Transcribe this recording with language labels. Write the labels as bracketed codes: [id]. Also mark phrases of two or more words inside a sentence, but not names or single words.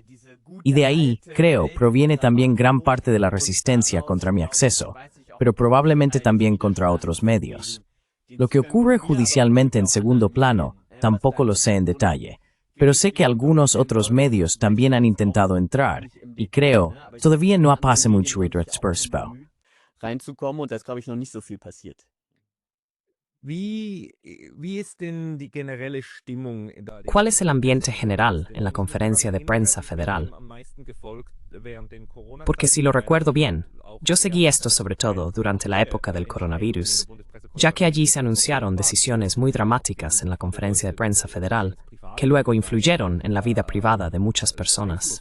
[es] Y de ahí, creo, proviene también gran parte de la resistencia contra mi acceso, pero probablemente también contra otros medios. Lo que ocurre judicialmente en segundo plano, tampoco lo sé en detalle, pero sé que algunos otros medios también han intentado entrar, y creo, todavía no pasa mucho [de] reinzukommen und da ist, glaube ich, noch nicht so viel passiert. Wie ist denn die generelle Stimmung da? [es] ¿Cuál es el ambiente general en la conferencia de prensa federal? Porque si lo recuerdo bien, yo seguí esto sobre todo durante la época del coronavirus, ya que allí se anunciaron decisiones muy dramáticas en la conferencia de prensa federal, que luego influyeron en la vida privada de muchas personas.